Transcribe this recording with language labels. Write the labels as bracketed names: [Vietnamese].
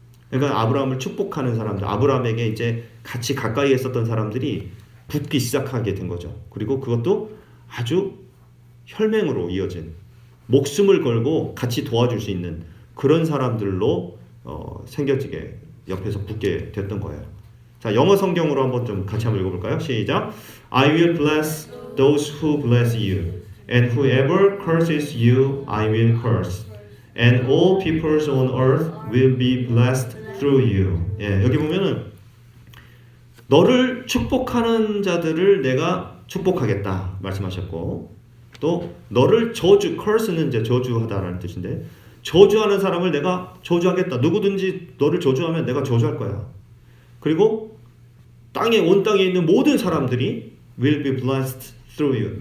[Korean] 그러니까 아브라함을 축복하는 사람들, 아브라함에게 이제 같이 가까이 있었던 사람들이 붙기 시작하게 된 거죠. 그리고 그것도 아주 혈맹으로 이어진 목숨을 걸고 같이 도와줄 수 있는 그런 사람들로 생겨지게 옆에서 붙게 됐던 거예요. 자, 영어 성경으로 한번 좀 같이 한번 읽어볼까요? 시작. [English] I will bless those who bless you, and whoever curses you, I will curse. And all peoples on earth will be blessed through you. [Korean] 예, 여기 보면은 너를 축복하는 자들을 내가 축복하겠다 말씀하셨고, 또 너를 curse는 이제 저주하다라는 뜻인데, 저주하는 사람을 내가 저주하겠다. 누구든지 너를 저주하면 내가 저주할 거야. 그리고 온 땅에 있는 모든 사람들이 [English] will be blessed through you.